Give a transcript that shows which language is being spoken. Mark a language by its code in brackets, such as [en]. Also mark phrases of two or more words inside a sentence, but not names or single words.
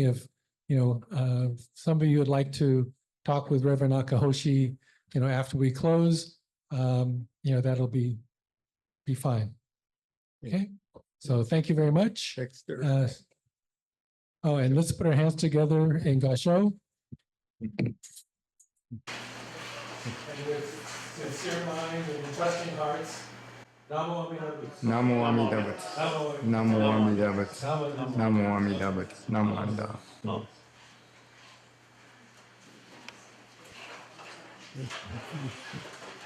[en] If you know, some of you would like to talk with Reverend Akahoshi, you know, after we close, you know, that'll be fine. Okay, so thank you very much. Dexter. Oh, and let's put our hands together in Gasho. And with sincere mind and trusting hearts. [sa] Namo Amitabha. Namo Amitabha. Namo Amitabha. Namo Amitabha. Namo Amitabha. Namo.